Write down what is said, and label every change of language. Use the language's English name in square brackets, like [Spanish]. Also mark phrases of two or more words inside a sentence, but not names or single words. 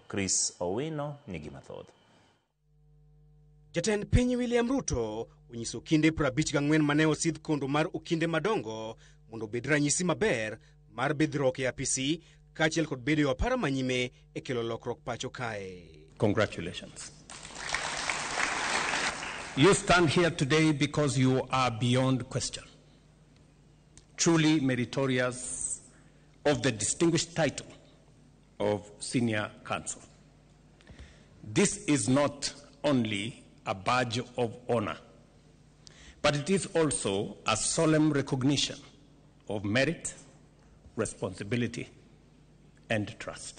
[Luo (Kenya and Tanzania)] Chris Owino nigi mathoth. Jatend piny William Ruto onyiso kinde 54 mane osidh kondo mar okinde madongo mondo bed ranyisi maber mar bedrock e apisi kaachiel kod bedo e apara manyime e kelo lokruok pacho kae. [English] Congratulations. You stand here today because you are beyond question. Truly meritorious of the distinguished title of Senior Counsel. This is not only a badge of honor, but it is also a solemn recognition of merit, responsibility, and trust.